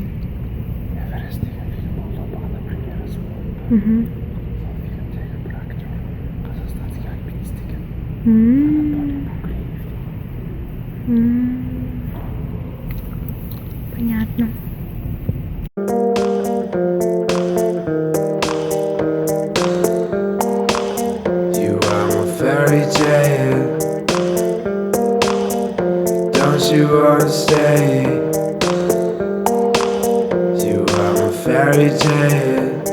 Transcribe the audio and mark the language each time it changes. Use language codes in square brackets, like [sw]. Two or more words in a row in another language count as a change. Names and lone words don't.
[kk] Эверест деген фильм болды, бағана премьерасы болды. Сол фильмдегі бір актер қазақстанский альпинист екен. Понятно. [en] You are my fairy tale. Don't you wanna stay? Fairy tale.